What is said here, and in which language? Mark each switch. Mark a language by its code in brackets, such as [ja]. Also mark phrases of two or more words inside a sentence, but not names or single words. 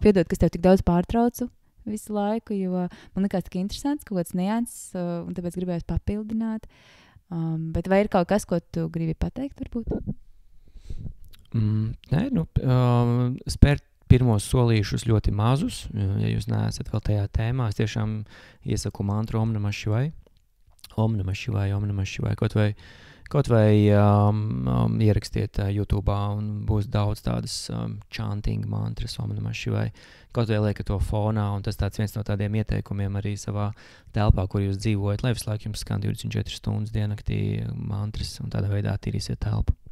[lv] Piedod, ka es tev tik daudz pārtraucu visu laiku, jo man likās tik interesants, kaut kāds nianses, un tāpēc gribēju papildināt. Bet vai ir kaut kas, ko tu gribi pateikt, varbūt? Spērt pirmos solīšus ļoti mazus, ja jūs neesat vēl tajā tēmā. Es tiešām iesaku mantru [sa] Om Namah Shivaya. Om Namah Shivaya, Om Namah Shivaya. [lv] Kaut vai ierakstiet YouTube'ā, un būs daudz tādas chanting mantras [sa] Om Namah Shivaya. [lv] Kaut vai liekat to fonā, un tas tāds viens no tādiem ieteikumiem arī savā telpā, kur jūs dzīvojat, lai visu laiku jums skan 24 stundas diennaktī mantras, un tādā veidā attīrīsiet telpu.